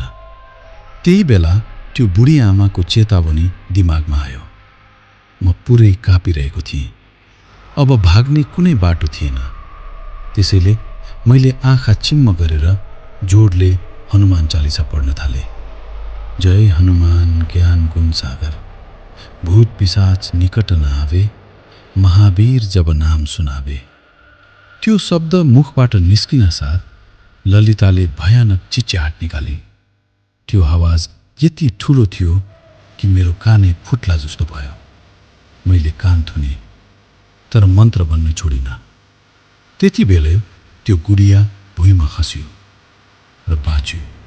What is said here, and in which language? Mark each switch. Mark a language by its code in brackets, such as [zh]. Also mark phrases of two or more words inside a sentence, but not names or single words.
[ne] त्यही बेला त्यो बुढी आमाको चेतावनी दिमागमा आयो। म पुरै काँपिरहेको थिएँ। अब भाग्ने कुनै बाटो थिएन। त्यसैले मैले आँखा चिम्म गरेर जोडले हनुमान चालिसा पढ्न थालेँ। [awa] जय हनुमान ज्ञान गुण सागर, भूत पिशाच निकट न आवे, महावीर जब नाम सुनावे। [ne] त्यो शब्द मुखबाट निस्किन साथ ललिताले भयानक चिच्याहाट निकाली। त्यो आवाज यति ठुलो थियो कि मेरो कानै फुट्ला जस्तो भयो। मैले कान थुने तर मन्त्र बन्न छोडिन। त्यति बेलै त्यो गुडिया भुइँमा खस्यो र बाँच्यो।